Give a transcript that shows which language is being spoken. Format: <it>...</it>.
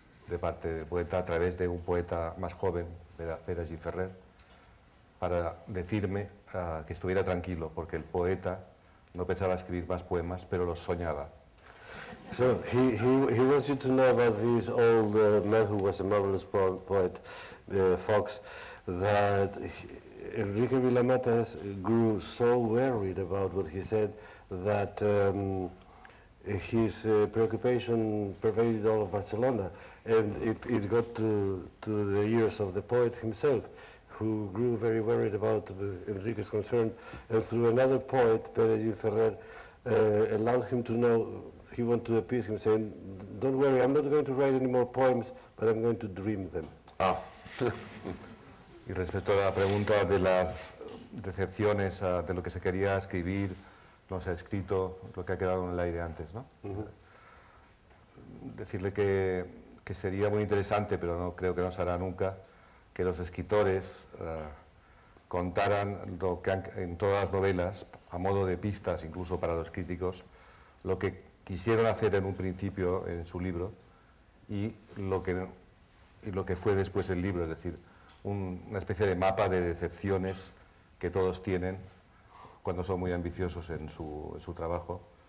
<es>a través de un poeta más joven, Pere Gifferrer, para decirme que estuviera tranquilo, porque el poeta no pensaba escribir más poemas, pero los soñaba.</es> <en>So he wants you to know about this old man who was a marvelous poet, Fox, that Enrique Villamatas grew so worried about what he said that his preoccupation pervaded all of Barcelona, and it got to the ears of the poet himself, who grew very worried about Enrique's concern, and through another poet, Pere Gifferrer, allowed him to know. He wanted to appease him, saying, "Don't worry, I'm not going to write any more poems, but I'm going to dream them." Oh.</en> <es>Y respecto a la pregunta de las decepciones, de lo que se quería escribir, no se ha escrito, lo que ha quedado en el aire antes, ¿no? Decirle que sería muy interesante, pero no creo que no se hará nunca, que los escritores contaran lo que en todas las novelas, a modo de pistas incluso para los críticos, lo que quisieron hacer en un principio en su libro y lo que fue después el libro, es decir, una especie de mapa de decepciones que todos tienen cuando son muy ambiciosos en su trabajo,</es>